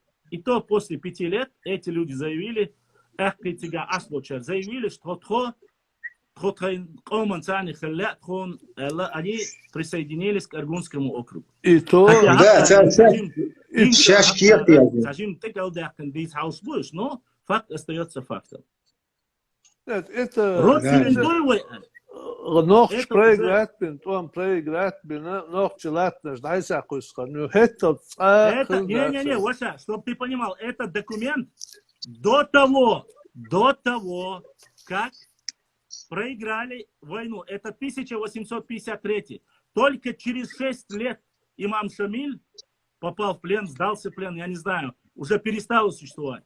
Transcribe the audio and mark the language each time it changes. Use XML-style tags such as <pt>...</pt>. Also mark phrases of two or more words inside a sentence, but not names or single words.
<ru>И то после 5 лет эти люди заявили, что они присоединились к Аргунскому округу. И то... Но факт остается фактом. Это... Nog spreekt ben, toen spreekt ben, nog челатнаш, дай сакуска. Ну это... Не, Вася, чтобы ты понимал, этот документ до того, как проиграли войну, это 1853. Только через 6 лет имам Шамиль попал в плен, сдался в плен, я не знаю, уже перестал существовать.</ru>